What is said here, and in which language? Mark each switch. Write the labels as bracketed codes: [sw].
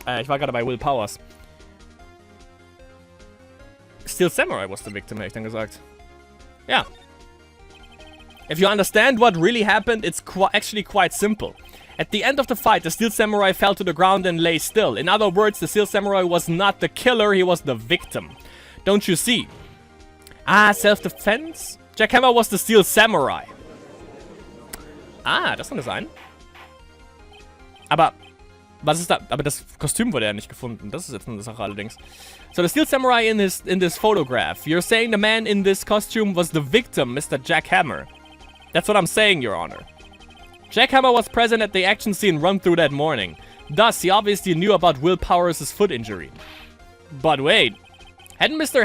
[de] Ich war gerade bei Will Powers. [en] Steel Samurai was the victim, [de] hätte ich dann gesagt. Ja. [en] If you understand what really happened, it's actually quite simple. At the end of the fight, the Steel Samurai fell to the ground and lay still. In other words, the Steel Samurai was not the killer, he was the victim. Don't you see? Ah, Self-Defense? Jack Hammer was the Steel Samurai. [de] Ah, das kann sein. Aber, was ist da? Aber das Kostüm wurde ja nicht gefunden. Das ist jetzt eine Sache allerdings. [en] So, the Steel Samurai in this photograph. You're saying the man in this costume was the victim, Mr. Jack Hammer. That's what I'm saying, Your Honor. Jack Hammer was present at the action scene run through that morning. Thus, he obviously knew about Will Powers' foot injury. But wait. Hadn't Mr.